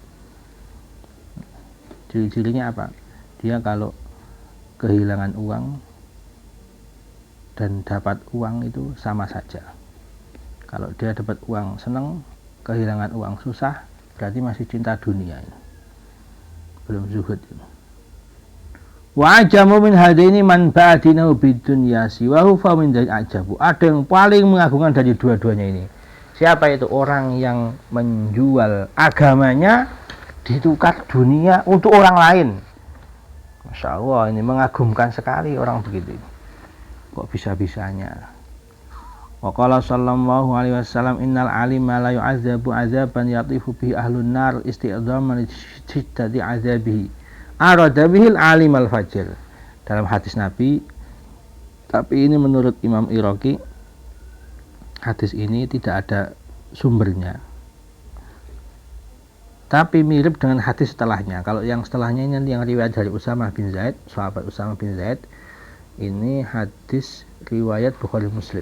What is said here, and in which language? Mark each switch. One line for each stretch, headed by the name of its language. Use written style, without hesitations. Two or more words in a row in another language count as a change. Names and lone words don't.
Indonesian: Ciri-cirinya apa? Dia kalau kehilangan uang dan dapat uang itu sama saja. Kalau dia dapat uang senang, kehilangan uang susah, berarti masih cinta dunia ini. Belum zuhud ini.
Arabic: وأعجب من هذين من باع دينه بدنيا سواه فمن ذا العجب.
Indonesian: Ada yang paling mengagumkan dari dua-duanya ini. Siapa itu? Orang yang menjual agamanya ditukar dunia untuk orang lain.
Arabic: ما شاء الله,
Indonesian: ini mengagumkan sekali orang begitu. Kok bisa-bisanya?
Arabic: وقال صلى الله عليه وسلم إن العالم لا يعذب عذابا يطيف به أهل النار استعظاما لشدة عذابه أراد به العالم الفاجر.
Indonesian: Dalam hadis Nabi, tapi ini menurut Imam Iraqi, hadis ini tidak ada sumbernya, tapi mirip dengan hadis setelahnya. Kalau yang setelahnya ini yang riwayat dari Usamah bin Zaid, sahabat Usamah bin Zaid, ini hadis riwayat Bukhari Muslim.